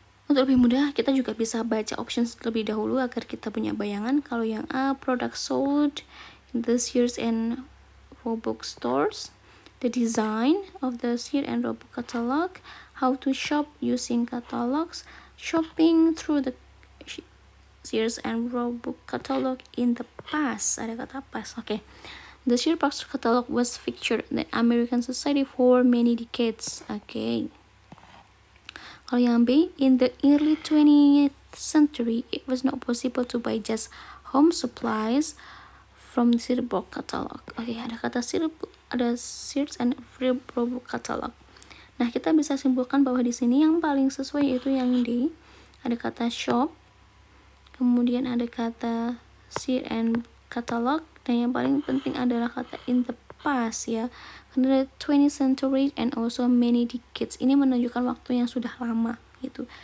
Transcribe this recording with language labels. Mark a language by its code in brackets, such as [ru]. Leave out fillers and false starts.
[id] Untuk lebih mudah, kita juga bisa baca options terlebih dahulu agar kita punya bayangan. Kalau yang A, [en] product sold in the Sears and Roebuck stores, the design of the Sears and Roebuck catalog, how to shop using catalogs, shopping through the Sears and Roebuck catalog in the past. [id] Ada kata past. Oke. [en] The Sears catalog was featured in the American Society for many decades. Oke. [id] Kalau yang B, [en] in the early 20th century, it was not possible to buy just home supplies from the Sears catalog. [id] Oke, ada kata Sears and Roebuck catalog. Nah, kita bisa simpulkan bahwa di sini yang paling sesuai yaitu yang D. Ada kata shop, kemudian ada kata Sears and catalog, dan yang paling penting adalah kata [en] in the past [id] ya. Karena [en] 20th century and also many decades, [id] ini menunjukkan waktu yang sudah lama gitu.